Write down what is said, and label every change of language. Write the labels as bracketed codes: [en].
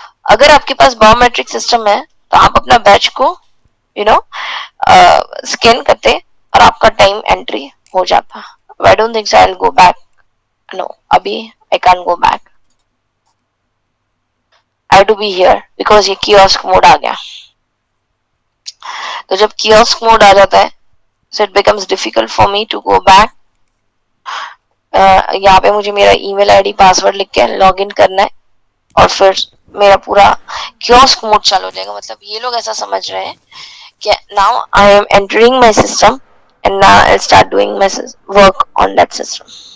[hi] अगर आपके पास biometric system है तो आप अपना बैच को स्कैन करते और आपका टाइम एंट्री हो जाता। [en] I don't think I will go back, no, अभी I can go back, I have to be here because [hi] ये कियोस्क मोड आ गया। तो जब कियोस्क मोड आ जाता है [en] so it becomes difficult for me to go back। [hi] यहाँ पे मुझे मेरा ईमेल आईडी पासवर्ड लिख के लॉग इन करना है और फिर मेरा पूरा कियोस्क मोड चालू हो जाएगा। मतलब ये लोग ऐसा समझ रहे हैं कि [en] Now I am entering my system and now I start doing my work on that system.